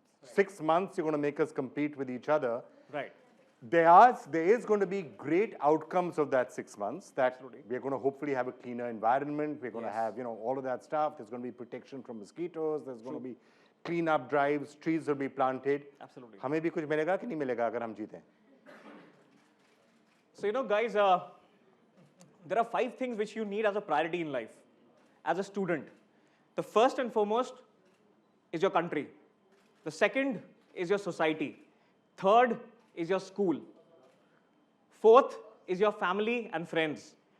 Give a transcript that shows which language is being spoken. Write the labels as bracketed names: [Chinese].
[English] 6 months, you're going to make us compete with each other. Right. There is going to be great outcomes of that 6 months. That we're going to hopefully have a cleaner environment. We're going to have, all of that stuff. There's going to be protection from mosquitoes. There's going to be clean-up drives. Trees will be planted. Absolutely. [Hindi] हमें भी कुछ मिलेगा कि नहीं मिलेगा अगर हम जीतें? [English] So, guys, there are 5 things which you need as a priority in life, as a student. The first and foremost is your country. The second is your society. Third is your school. Fourth is your family and friends.